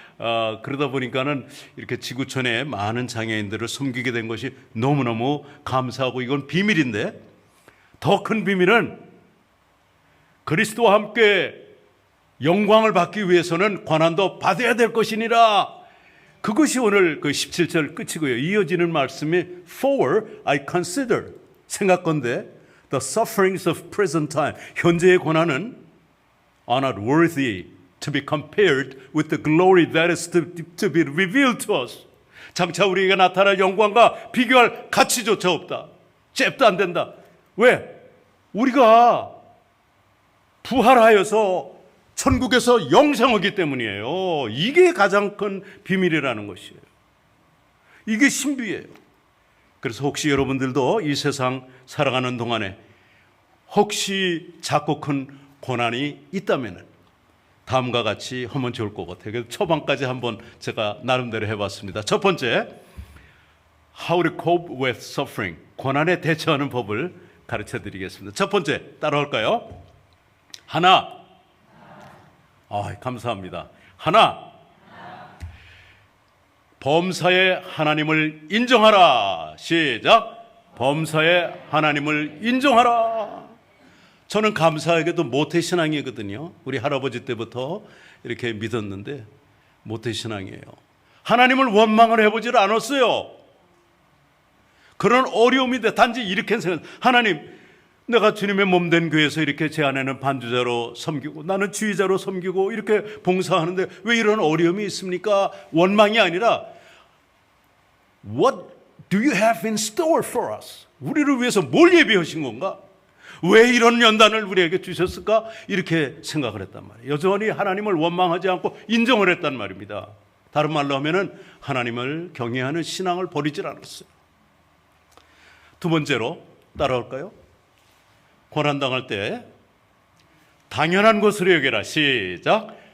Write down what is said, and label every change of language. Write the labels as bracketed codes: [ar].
[ko] 그러다 보니까는 이렇게 지구촌에 많은 장애인들을 섬기게 된 것이 너무너무 감사하고 이건 비밀인데 더 큰 비밀은 그리스도와 함께 영광을 받기 위해서는 고난도 받아야 될 것이니라. 그것이 오늘 그 17절 끝이고요. [en] 이어지는 말씀이 For I consider [ko] 생각건대 [en] the sufferings of present time [ko] 현재의 고난은 [en] are not worthy to be compared with the glory that is to be revealed to us. [ko] 장차 우리에게 나타날 영광과 비교할 가치조차 없다. 잽도 안 된다. 왜? 우리가 부활하여서 천국에서 영생하기 때문이에요. 이게 가장 큰 비밀이라는 것이에요. 이게 신비예요. 그래서 혹시 여러분들도 이 세상 살아가는 동안에 혹시 작고 큰 고난이 있다면 다음과 같이 하면 좋을 것 같아요. 그래서 초반까지 한번 제가 나름대로 해봤습니다. 첫 번째, [en] How to cope with suffering. [ko] 고난에 대처하는 법을 가르쳐 드리겠습니다. 첫 번째, 따라올까요? 하나, 감사합니다. 하나, 범사의 하나님을 인정하라. 시작. 범사의 하나님을 인정하라. 저는 감사하게도 모태신앙이거든요. 우리 할아버지 때부터 이렇게 믿었는데 모태신앙이에요. 하나님을 원망을 해보질 않았어요. 그런 어려움인데 단지 이렇게 생각해요. 하나님, 내가 주님의 몸된 교회에서 이렇게 제 아내는 반주자로 섬기고 나는 주의자로 섬기고 이렇게 봉사하는데 왜 이런 어려움이 있습니까? 원망이 아니라 [en] What do you have in store for us? [ko] 우리를 위해서 뭘 예비하신 건가? 왜 이런 연단을 우리에게 주셨을까? 이렇게 생각을 했단 말이에요. 여전히 하나님을 원망하지 않고 인정을 했단 말입니다. 다른 말로 하면은 하나님을 경외하는 신앙을 버리질 않았어요. 두 번째로 따라올까요? 고난당할 때 당연한 것으로 여겨라. 시작.